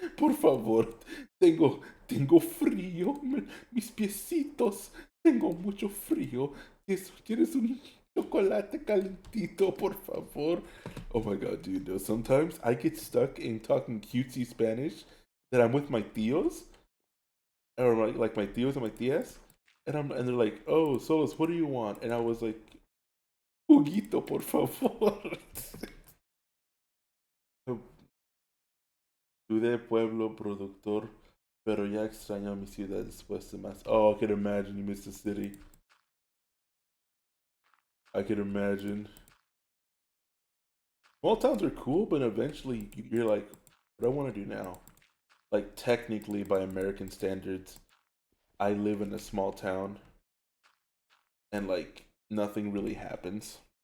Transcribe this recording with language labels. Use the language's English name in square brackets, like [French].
[Spanish] Por favor, tengo frío, mis piecitos, tengo mucho frío. ¿Quieres un chocolate calentito, por favor? [English] Oh my god, dude, no, sometimes I get stuck in talking cutesy Spanish that I'm with my tios, or like my tios and my tias, and they're like, oh, Soluz, what do you want? And I was like, [Spanish] juguito, por favor. Tú de pueblo productor, pero ya extraño mi ciudad después de más. [English] Oh, I can imagine you miss the city. I can imagine. Small towns are cool, but eventually you're like, what do I want to do now? Like, technically, by American standards, I live in a small town, and like, nothing really happens.